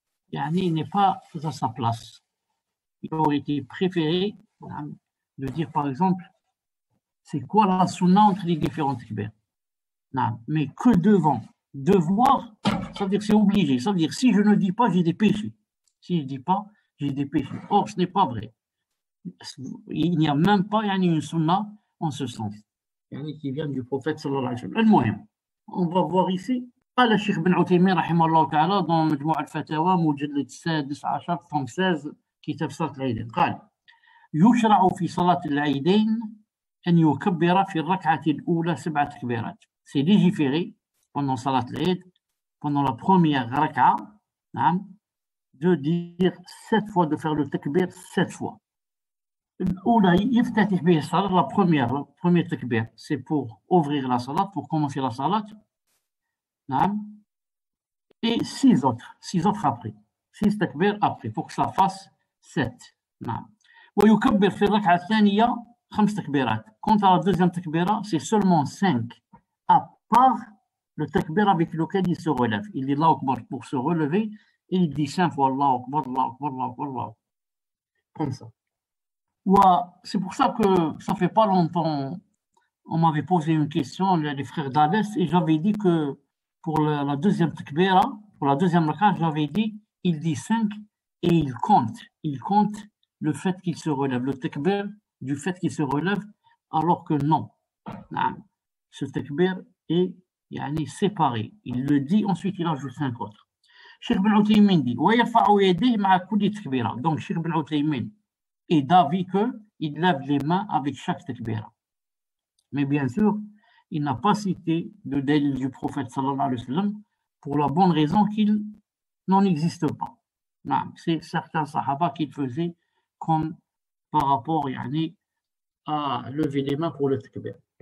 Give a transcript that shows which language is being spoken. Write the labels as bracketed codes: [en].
[fr] Il n'est pas à sa place. Il aurait été préféré de dire, par exemple, c'est quoi la sunna entre les différentes takbirs. Mais que devant? Devoir, ça veut dire c'est obligé. Ça veut dire si je ne dis pas, j'ai des péchés. Si je ne dis pas, j'ai des péchés. Or, ce n'est pas vrai. Il n'y a même pas une sunna en ce sens. Qui vient du prophète sallallahu alayhi wa sallam. On va voir ici. [ar] قال الشيخ بن عثيمين رحمه الله تعالى ضمن مجموع الفتاوى مجلد 16 فم 16 كتاب صلاة العيدين قال يشرع في صلاة العيدين أن يكبر في الركعة الأولى 7 تكبيرات. [fr] C'est légiféré pendant صلاة العيد, pendant la première raka'a, de dire 7 fois, de faire le takbir 7 fois. [ar] الأولى يفتتح به الصلاة, [fr] la première takbir, c'est pour ouvrir la salat, pour commencer la salat. Et 6 autres après, 6 takbir après, pour que ça fasse 7. [ar] ويكبر في الركعة الثانية 5 تكبيرات. [fr] Quant à la deuxième takbira, c'est seulement 5, à part le takbir avec lequel il se relève. Il dit Allahu Akbar pour se relever, et il dit 5 fois Allahu Akbar, Allahu Akbar, Allahu Akbar, Allahu Akbar. Comme ça. C'est pour ça que ça fait pas longtemps, on m'avait posé une question, les frères d'Alès, et j'avais dit que pour la deuxième takbira, pour la deuxième rak'a, j'avais dit, il dit 5 et il compte le fait qu'il se relève, le takbir du fait qu'il se relève, alors que non. Ce takbir est séparé. Il le dit, ensuite il ajoute 5 autres. Cheikh Ben Uthaymin dit, [ar] وَيَرْفَعُ يَدَيْهِ مَعَ كُلِّ تَكْبِيرَةٍ. [fr] Donc Cheikh Ben Uthaymin est d'avis qu'il lève les mains avec chaque takbira. Mais bien sûr, il n'a pas cité le dalil du prophète sallallahu alayhi wa sallam pour la bonne raison qu'il n'en existe pas. C'est certains sahaba qui le faisaient comme par rapport à lever les mains pour le takbir.